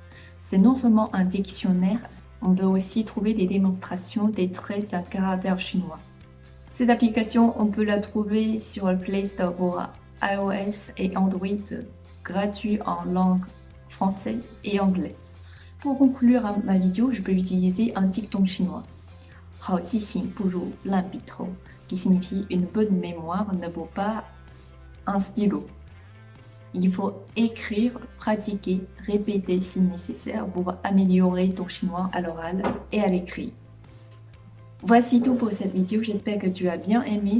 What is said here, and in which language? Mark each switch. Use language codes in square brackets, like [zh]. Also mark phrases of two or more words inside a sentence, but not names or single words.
[fr] C'est non seulement un dictionnaire, On peut aussi trouver des démonstrations des traits d'un caractère chinois. Cette application, on peut la trouver sur le Play Store pour iOS et Android, gratuit en langue français et anglais. Pour conclure ma vidéo, je peux utiliser un dicton chinois. [zh] 好记性不如烂笔头, [fr] qui signifie une bonne mémoire ne vaut pas un stylo. Il faut écrire, pratiquer, répéter si nécessaire pour améliorer ton chinois à l'oral et à l'écrit. Voici tout pour cette vidéo, j'espère que tu as bien aimé.